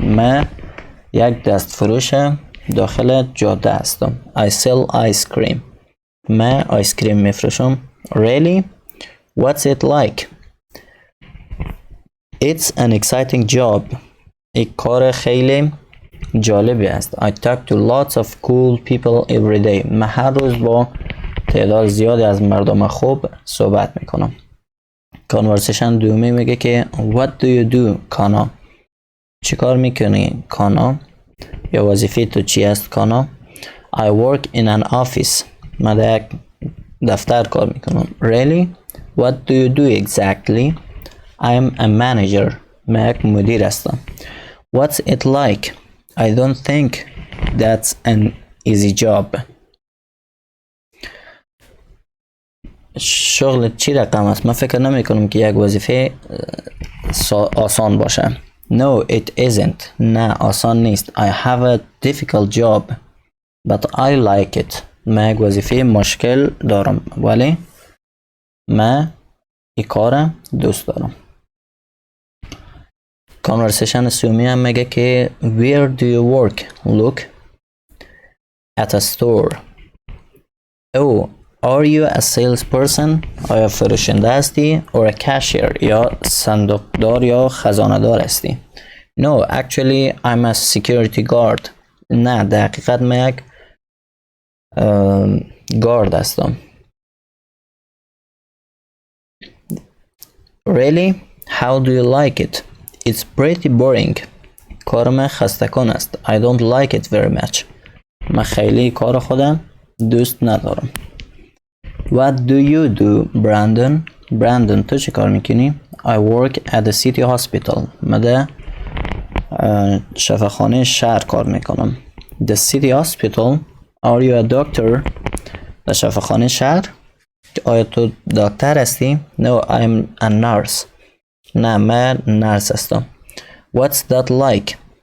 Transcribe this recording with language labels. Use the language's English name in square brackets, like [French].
[Persian] من یک دست فروش داخل جاده هستم. [English] I sell ice cream. [Persian] من آیس کریم میفروشم. [English] Really؟ What's it like؟ It's an exciting job. [Persian] یک کار خیلی جالبی است. [English] I talk to lots of cool people every day. [Persian] من هر روز با تعداد زیادی از مردم خوب صحبت میکنم. کانورسیشن دومی میگه که [English] What do you do [Persian] کانا؟ چی کار میکنی کانا؟ یا وظیفه تو چی است کانا؟ [English] I work in an office. [Persian] من در یک دفتر کار میکنم. [English] Really? What do you do exactly? I'm a manager. [Persian] من یک مدیر هستم. [English] What's it like? I don't think that's an easy job. [Persian] شغل چی رقم است؟ من فکر نمی کنم که یک وظیفه آسان باشه. [English] No, it isn't. [Persian] نه آسان نیست. [English] I have a difficult job, but I like it. [Persian] من یک وظیفه مشکل دارم ولی من این کار دوست دارم. کانورسیشن سومی هم میگه که [English] Where do you work? Look at a store. Oh, are you a salesperson? [Persian] آیا فروشنده هستی؟ [English] Or a cashier [Persian] یا صندوقدار یا خزانه‌دار هستی؟ [English] No, actually I'm a security guard. [Persian] نه در حقیقت من یک گارد هستم. [English] Really? How do you like it? It's pretty boring. [Persian] کار من خسته کن است. [English] I don't like it very much. [Persian] من خیلی کار خودم دوست ندارم. [English] What do you do, Brandon? Brandon [Persian] تو چه کار میکنی؟ [English] I work at the city hospital. [Persian] من در شفاخانه شهر کار میکنم. [English] The city hospital. Are you a doctor? [Persian] در شفاخانه شهر. آیا تو دکتر هستی؟ [English] No, I'm a nurse. [Persian] نه من نرس هستم. [English] What's that like?